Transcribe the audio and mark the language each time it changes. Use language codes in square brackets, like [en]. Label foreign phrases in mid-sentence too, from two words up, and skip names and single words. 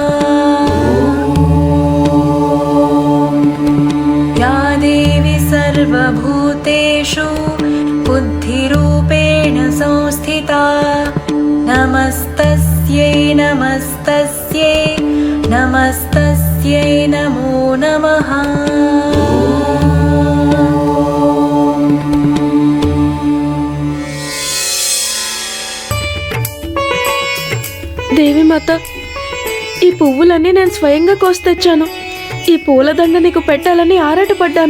[sa] या देवी सर्वभूतेषु बुद्धिरूपेण संस्थिता नमस्तस्यै नमस्तस्यै नमस्तस्यै नमो नमः। [te] దేవిమాత, ఈ పువ్వులన్నీ నేను స్వయంగా కోస్తెచ్చాను. ఈ పూలదండ నీకు పెట్టాలని ఆరాటపడ్డాను.